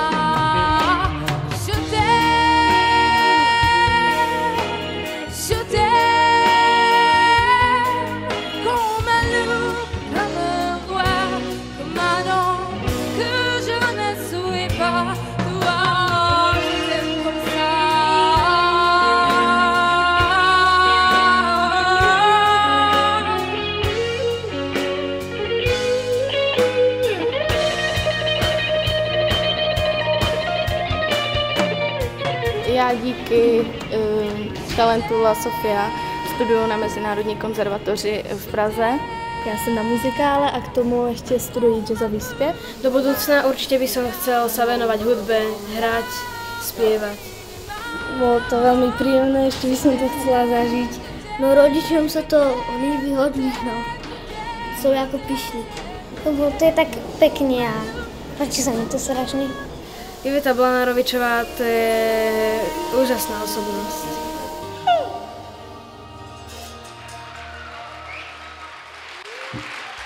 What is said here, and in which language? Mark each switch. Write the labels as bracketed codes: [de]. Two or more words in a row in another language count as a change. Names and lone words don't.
[fr] Je t'aime, comme un loup, comme un roi, comme un homme que je ne suis pas. Toi, je t'aime comme ça. [cs] Já díky talentu La Sofia studuju na Mezinárodní konzervatoři v Praze. Já jsem na muzikále a k tomu ještě studuji jazzový zpěv. [sk] Do budúcna určite by som chcel sa venovať hudbe, hrať, spievať. Bolo to veľmi príjemné, ešte by som to chcela zažiť. No rodičom sa to [cs] líbí hodně, [sk] no. [cs] Jsou jako pyšní. [sk] Lebo to je tak pekne a páči sa mi to strašne. Iveta Blanárovičová, to je úžasná osobnosť. [en] Thank you.